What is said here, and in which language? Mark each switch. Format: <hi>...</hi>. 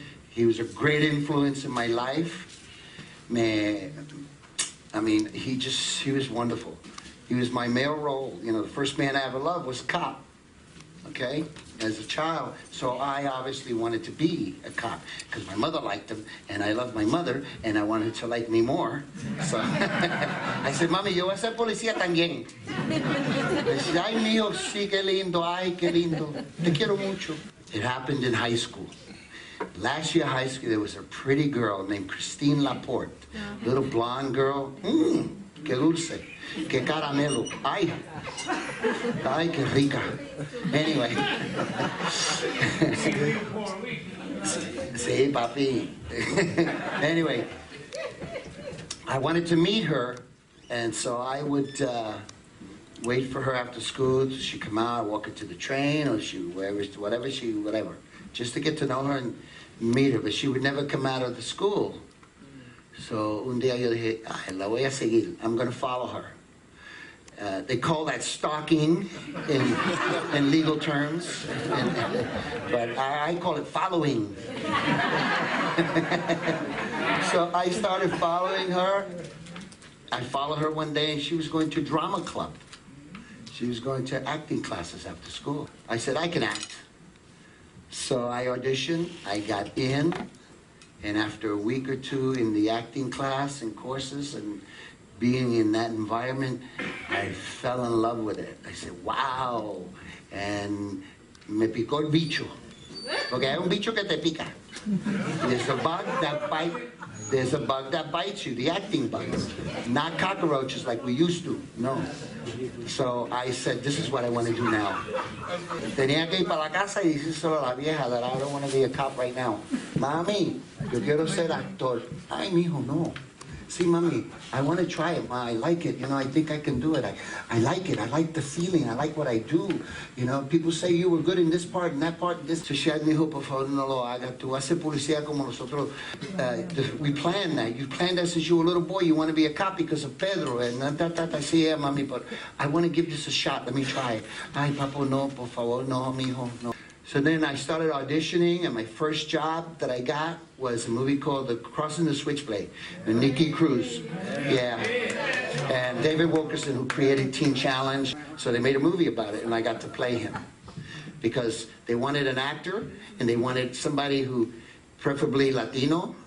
<en>He was a great influence in my life. I mean, he was wonderful. He was my male role. You know, the first man I ever loved was a cop, okay, as a child. So I obviously wanted to be a cop because my mother liked him, and I loved my mother, and I wanted to like me more. So I said,</en> <es>Mami, yo voy a ser policía también. Dice, ay, mío, sí, qué lindo, ay, qué lindo. Te quiero mucho.</es> <en>It happened in high school. Last year high school, there was a pretty girl named Christine Laporte, little blonde girl.</en> <es>Qué dulce, qué caramelo. Ay, qué rica.</es> <en>Anyway.</en> <es>Sí, papi.</es> <en>Anyway, I wanted to meet her, and so I would wait for her after school. She'd come out, walk her to the train, or whatever, just to get to know her and meet her. But she would never come out of the school.</en> <es>So un día yo dije, ay, la voy a seguir.</es> <en>I'm going to follow her. They call that stalking in legal terms, but I call it following. So I started following her. I followed her one day, and she was going to drama club. She was going to acting classes after school. I said, I can act. So I auditioned, I got in, and after a week or two in the acting class and courses and being in that environment, I fell in love with it. I said, wow. And</en> <es>me picó el bicho. Porque hay un bicho que te pica.</es> <en>There's a bug that bites. There's a bug that bites you, the acting bug. Not cockroaches like we used to, no. So I said, this is what I want to do now.</en> <es>Tenía que ir para la casa y decírselo a la vieja</es> <en>that I don't want to be a cop right now.</en> <es>Mami, yo quiero ser actor. Ay, mijo, no.</es> <en>See, Mommy, I want to try it. I like it. You know, I think I can do it. I like it. I like the feeling. I like what I do. You know, people say you were good in this part and that part. And this. So she had me,</en> <es>por favor, no lo haga. Tú haces policía como nosotros.</es> <en>We planned that. You planned that since you were a little boy. You want to be a cop because of Pedro. And I say, yeah, Mommy, but I want to give this a shot. Let me try it.</en> <es>Ay, papo, no, por favor, no, mijo, no.</es> <en>So then I started auditioning, and my first job that I got was a movie called Crossing the Switchblade, with Nicky Cruz. Yeah. And David Wilkerson, who created Teen Challenge. So they made a movie about it, and I got to play him. Because they wanted an actor, and they wanted somebody who, preferably Latino.</en>